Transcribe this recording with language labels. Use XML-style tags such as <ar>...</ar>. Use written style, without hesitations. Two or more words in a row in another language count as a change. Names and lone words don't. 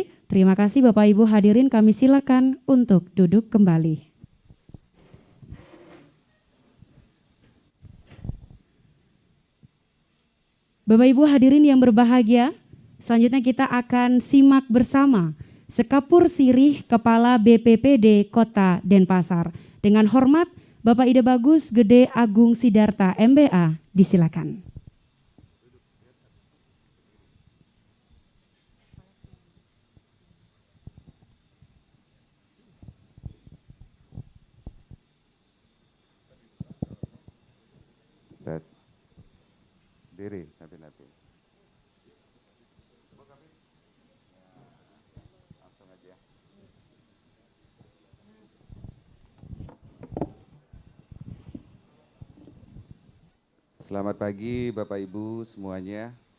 <id>Terima kasih Bapak Ibu hadirin, kami silakan untuk duduk kembali. Bapak Ibu hadirin yang berbahagia, selanjutnya kita akan simak bersama Sekapur Sirih Kepala BPPD Kota Denpasar. Dengan hormat Bapak Ida Bagus Gede Agung Sidarta MBA, disilakan. Tes. Diri, napi-napi. Langsung aja. Selamat pagi Bapak Ibu semuanya.</id>